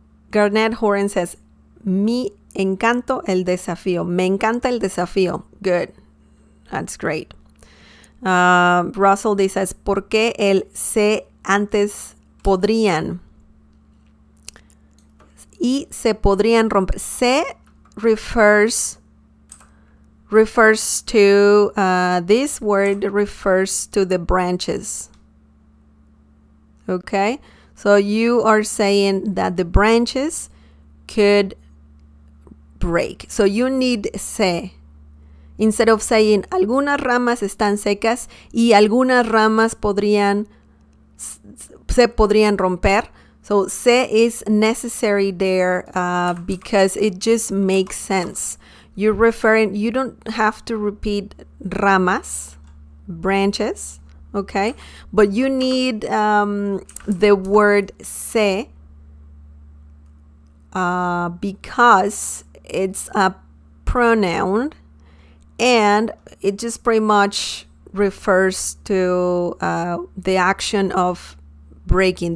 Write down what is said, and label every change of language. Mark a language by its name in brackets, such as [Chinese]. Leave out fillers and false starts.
[English] Garnett Horan says, [Spanish] mi encanto el desafío. Me encanta el desafío. [English] Good. That's great. Russell D says, [Spanish] ¿por qué el se antes podrían? Y se podrían romper. [English] Se refers to, this word refers to the branches. Okay? So you are saying that the branches could break. So you need se. Instead of saying [Spanish] algunas ramas están secas y algunas ramas se podrían romper. [English] So se is necessary there because it just makes sense. You don't have to repeat ramas, branches. Okay, but you need the word se because it's a pronoun and it just pretty much refers to the action of breaking.